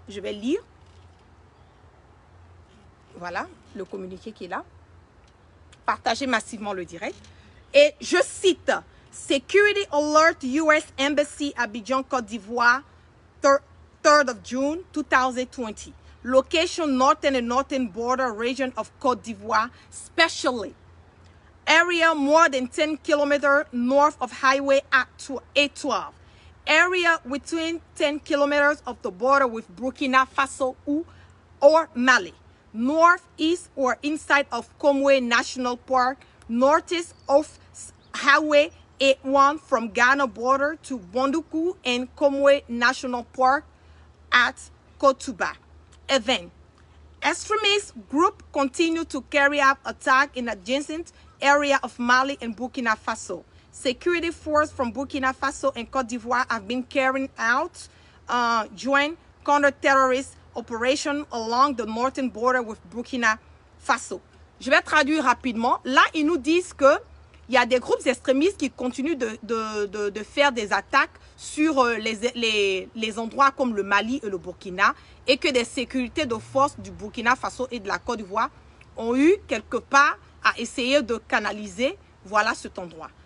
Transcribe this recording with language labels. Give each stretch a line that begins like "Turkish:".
French: Je vais lire, voilà, le communiqué qui est là. Partagez massivement le direct. Et je cite,
English: Security Alert US Embassy Abidjan, Côte d'Ivoire, 3rd of June 2020. Location northern and northern border region of Côte d'Ivoire, especially area more than 10 kilometers north of Highway A12. Area within 10 kilometers of the border with Burkina Faso or Mali. Northeast or inside of Komoué National Park, northeast of Highway 81 from Ghana border to Bonduku and Komoué National Park at Kotuba. Event. Extremist group continue to carry out attack in adjacent area of Mali and Burkina Faso. Security force from Burkina Faso and Côte d'Ivoire have been carrying out joint counter-terrorist operation along the northern border with Burkina Faso.
French: Je vais traduire rapidement. Là, ils nous disent que il y a des groupes extrémistes qui continuent de faire des attaques sur les endroits comme le Mali et le Burkina et que des sécurités de force du Burkina Faso et de la Côte d'Ivoire ont eu quelque part à essayer de canaliser, voilà, cet endroit.